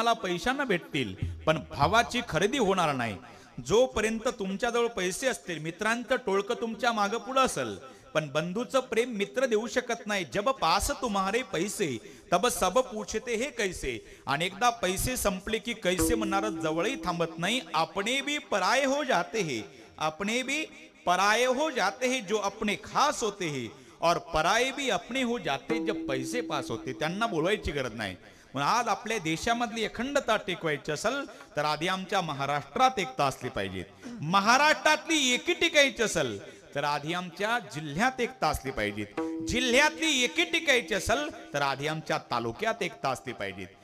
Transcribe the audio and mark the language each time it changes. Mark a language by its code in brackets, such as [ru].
[mr] तुम्हाला पैशांना भेटतील, पण भावाची खरेदी होणार नाही. जोपर्यंत तुमच्याजवळ पैसे असतील, मित्रांचं टोळकं तुमच्या मागं पुढं असेल, पण बंधूचं प्रेम मित्र देऊ शकत नाही. [hi] जब पास तुम्हारे पैसे तब सब पूछते हे कैसे. [mr] आणि एकदा पैसे संपले की कैसे म्हणणार जवळही थांबत नाही. [hi] अपने भी पराये हो जाते हैं, अपने भी पराये हो जाते हैं जो अपने खास होते हैं, और पराये भी अपने हो जाते जब पैसे पास होते. [mr] त्यांना बोलवायची गरज नाही. पण आज आपल्या देशामधली अखंडता टिकवायची असेल तर आधी आमच्या महाराष्ट्रात एकता असली पाहिजे. महाराष्ट्रातली एकी टिकायची असेल तर आधी आमच्या जिल्ह्यात एकता असली पाहिजे. जिल्ह्यातली एकी टिकायची असेल तर आधी आमच्या तालुक्यात एकता असली पाहिजे.